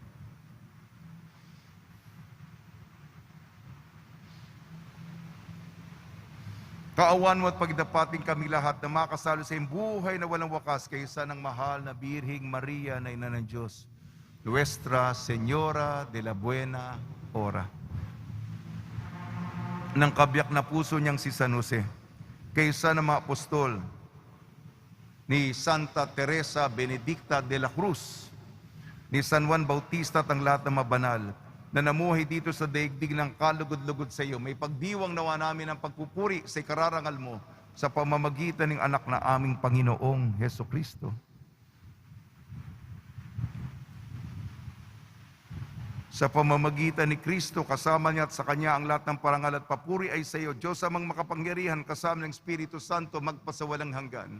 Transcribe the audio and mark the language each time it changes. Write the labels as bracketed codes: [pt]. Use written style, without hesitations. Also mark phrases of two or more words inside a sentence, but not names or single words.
[tl] Kaawaan mo at pagdapating kami lahat na makasalo sa iyong buhay na walang wakas kaysa ng mahal na Birhing Maria na Ina ng Diyos, Nuestra Señora de la Buena Hora. Ng kabiyak na puso niyang si San Jose, kaysa ng mga apostol, ni Santa Teresa Benedicta de la Cruz, ni San Juan Bautista at ang lahat ng mabanal na namuhay dito sa daigdig ng kalugod-lugod sa iyo. May pagdiwang nawa namin ang pagpupuri sa ikararangal mo sa pamamagitan ng anak na aming Panginoong Hesukristo. Sa pamamagitan ni Kristo, kasama niya at sa Kanya ang lahat ng parangal at papuri ay sa iyo, Diyos amang makapangyarihan, kasama ng Espiritu Santo, magpasawalang hanggan.